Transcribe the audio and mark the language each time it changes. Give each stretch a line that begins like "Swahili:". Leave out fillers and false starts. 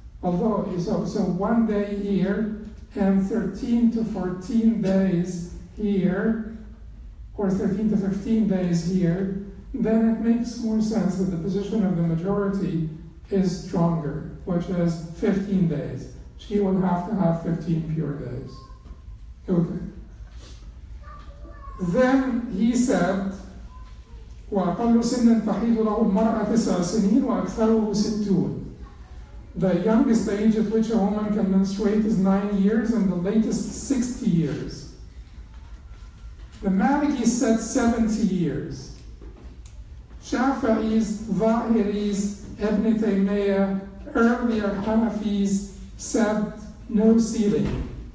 English: Although, so 1 day here, and 13 to 14 days here, or 13 to 15 days here, then it makes more sense that the position of the majority is stronger, which is 15 days. She will have to have 15 pure days. Okay. Then he said,
Arabic: وَأَقَلُّ سِنًّا تَحِيضُ لَهُ الْمَرْأَةُ 9 سِنِينَ وَأَكْثَرُهُ 60.
English: The youngest age at which a woman can menstruate is 9 years, and the latest 60 years. The Malikis said 70 years. Shafi'is, Zahiris, Ibn Taymiyyah, earlier Hanafis said no ceiling.